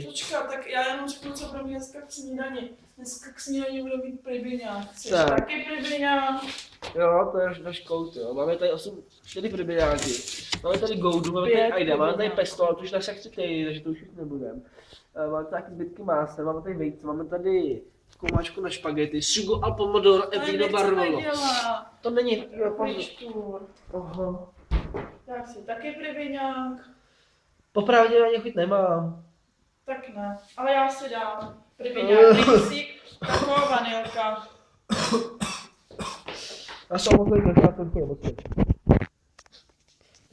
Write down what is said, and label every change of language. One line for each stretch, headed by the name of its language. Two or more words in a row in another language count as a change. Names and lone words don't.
Czech: Počkat, tak já jenom řeknu, co pro mě dneska k snídani. Dneska k snídani budu mít pribiňák. Chceš Tak. taky pribiňák? Jo, to je náš kout, jo. Máme tady 4 pribiňáky. Máme tady goudu, máme tady ajda, máme tady pesto, ale to už naše chci, takže to už nebudem. Máme tady taky zbytky másla, máme tady vejce, máme tady zkoumáčku na špagety,
Italian: sugo al pomodoro e vino barolo.
Czech: To není, jo, Aha. Tak si taky pribiňák. Popravdě ani chuť nemám. Tak ne, ale já si dám pribiňák, mixík, taková vanilka. Já jsem moc nejde, já jsem chtěl moc.